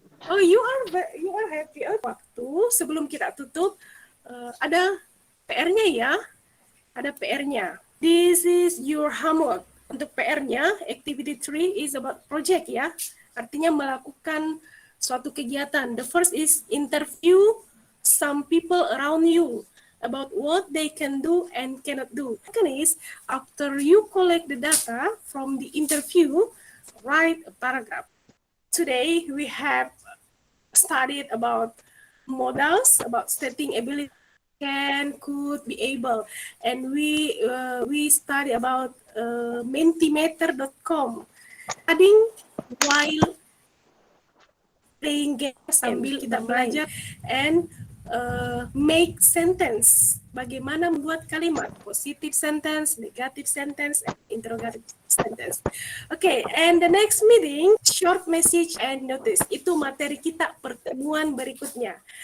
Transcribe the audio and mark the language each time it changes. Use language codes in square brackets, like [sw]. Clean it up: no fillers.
[en] Oh, you are happy. [id] Waktu sebelum kita tutup ada PR-nya ya. Ada PR-nya. [en] This is your homework. [id] Untuk PR-nya, [en] activity 3 is about project ya. [id] Artinya melakukan suatu kegiatan. [en] The first is interview some people around you about what they can do and cannot do. Second is, after you collect the data from the interview, write a paragraph. Today, we have studied about modals, about stating ability, can, could, be able, and we study about mentimeter.com. Studying while playing games [id] sambil kita belajar, [en] and make sentence. [id] Bagaimana membuat kalimat [en] positive sentence, negative sentence, and interrogative sentence. Okay, and the next meeting, short message and notice. [id] Itu materi kita pertemuan berikutnya.